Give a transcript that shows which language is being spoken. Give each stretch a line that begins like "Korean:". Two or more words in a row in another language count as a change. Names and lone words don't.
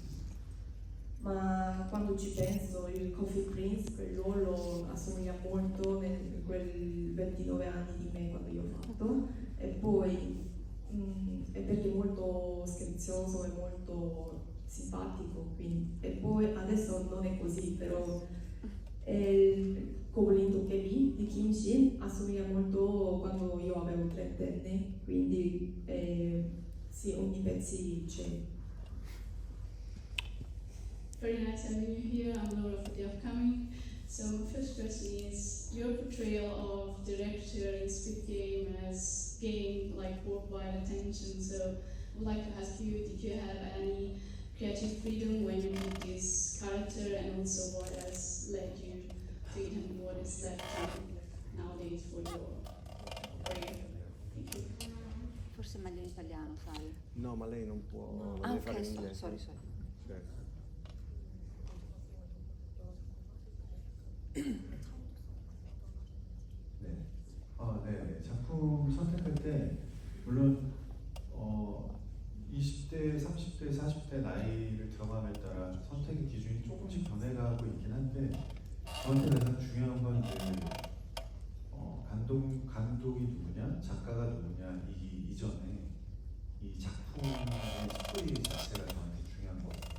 Italian: Ma quando ci penso, il Coffee Prince, quel ruolo assomiglia molto a quel 29 anni di me quando io ho fatto, e poi è perché è molto scherzoso e molto simpatico, quindi. E poi adesso non è così, però Goblin Dokebi di Kim Shin assomiglia molto quando io avevo 30 anni, quindi sì, ogni pezzo c'è.
English: Very nice having you here. I'm Laura for the upcoming. So my first question is, your portrayal of director in Squid Game has gained like worldwide attention. So I would like to ask you, did you have any creative freedom when you made this character, and also what has led you to it, and what is left nowadays for your career? Thank you.
Italian: Forse è meglio in italiano, sai? No, ma lei non può, No. deve fare Ok, in inglese. sorry. Certo.
Korean: 네. 작품 선택할 때 물론 20대, 30대, 40대 나이를 들어감에 따라 선택의 기준이 조금씩 변해가고 있긴 한데 저한테 가장 중요한 건 이제 감독이 누구냐, 작가가 누구냐 이전에 이 작품의 스토리 자체가 저한테 중요한 것 같아요.